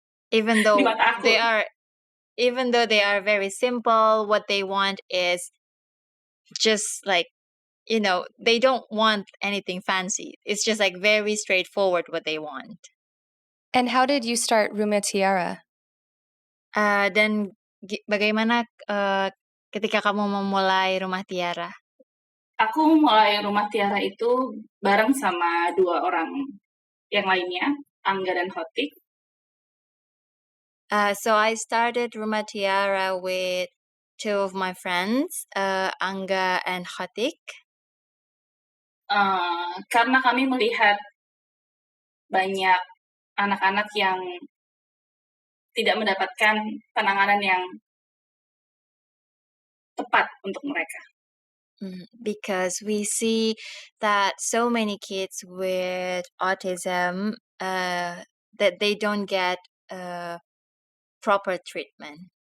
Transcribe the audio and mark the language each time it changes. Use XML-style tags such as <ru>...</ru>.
<en>Even</en> <id>di</id> <en>though</en> <id>mata aku.</id> <en>they are very simple, what they want is just like, they don't want anything fancy. It's just like very straightforward what they want. And how did you start Rumah Tiara?</en> <id>Dan bagaimana ketika kamu memulai Rumah Tiara? Aku mulai Rumah Tiara itu bareng sama 2 orang yang lainnya, Angga dan Hotik.</id> <en>So I started Rumah Tiara with 2 of my friends, Angga and Khatik.</en> <id>Karena kami melihat banyak anak-anak yang tidak mendapatkan penanganan yang tepat untuk mereka.</id> <en>Because we see that so many kids with autism that they don't get proper treatment.</en>